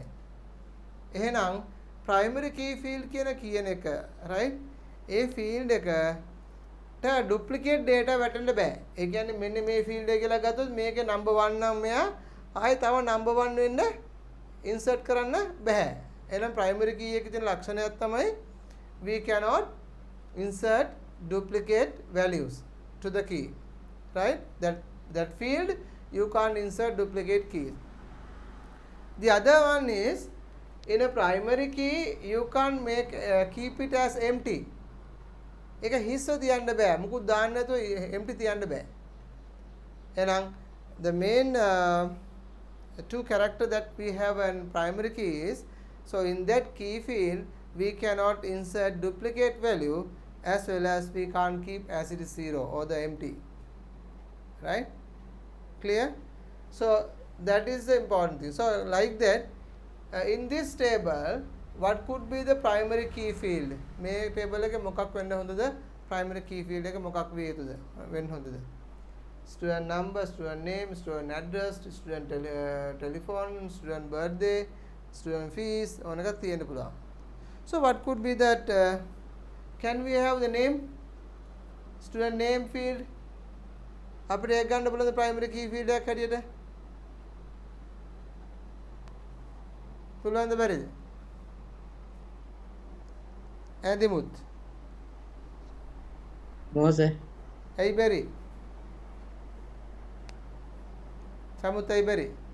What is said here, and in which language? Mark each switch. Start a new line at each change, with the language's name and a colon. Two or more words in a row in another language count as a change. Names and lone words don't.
Sinhala: එහෙනම්
English: primary key field
Sinhala: කියන එක රයිට්? ඒ ෆීල්ඩ් එකට
English: duplicate data
Sinhala: වැටෙන්න බෑ. ඒ කියන්නේ මෙන්න මේ ෆීල්ඩ් එක කියලා ගත්තොත් මේකේ නම්බර් 1 නම් මෙයා ආයෙ තව නම්බර් 1 වෙන්න ඉන්සර්ට් කරන්න බෑ.
English: එහෙනම් primary key
Sinhala: එකේ තියෙන ලක්ෂණයක් තමයි
English: we cannot insert duplicate values to the key, right? That field you can't insert duplicate keys. The other one is in a primary key you can't make keep it as empty.
Sinhala: ඒක හිස්ව තියන්න බෑ. මුකුත් දාන්න නැතුව empty තියන්න බෑ.
English: එහෙනම් the main two character that we have in primary key is, so in that key field we cannot insert duplicate value as well as we can't keep as it is 0 or the empty, right? Clear? So that is the important thing. So like that in this table what could be the primary key field?
Sinhala: මේ table එකේ මොකක් වෙන්න හොඳද?
English: primary key field
Sinhala: එක මොකක් විය යුතුද? වෙන්න හොඳද?
English: student number, student name, student address, student telephone, student birthday, student fees
Sinhala: ඕන එකක් තියෙන්න පුළුවන්.
English: So what could be that? Can we have the name? Student name field.
Sinhala: අපිට ඒක ගන්න පුළුවන්ද
English: primary key field
Sinhala: එකක් හැටියට? පුළුවන්ද බැරිද? ඇදිමුත්. මොහොත ඇයි බැරි? සමුත් ඇයි බැරි?